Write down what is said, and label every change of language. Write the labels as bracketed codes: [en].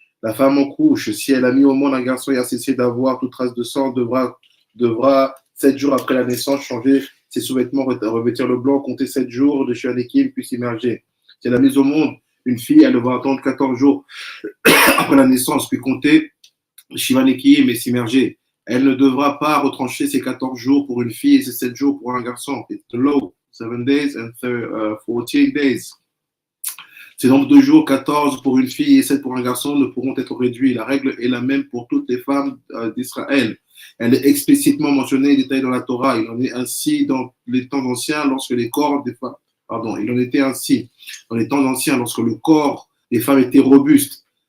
[fr] La femme en couche, si elle a mis au monde un garçon et a cessé d'avoir toute trace de sang, devra 7 jours après la naissance, changer ses sous-vêtements, revêtir le blanc, compter 7 jours de Chukei HaNashim, puis s'immerger. Si elle a mis au monde une fille, elle devra attendre 14 jours après la naissance, puis compter Chukei HaNashim et s'immerger. Elle ne devra pas retrancher ses 14 jours pour une fille et ses 7 jours pour un garçon. [en] It's the law, 7 days and 14 days. [fr] Ces nombres de jours, 14 pour une fille et 7 pour un garçon, ne pourront être réduits. La règle est la même pour toutes les femmes d'Israël. Elle est explicitement mentionnée et détaillée dans la Torah. Il en est ainsi dans les temps anciens lorsque les corps des femmes, il en était ainsi dans les temps anciens lorsque le corps des femmes était robuste.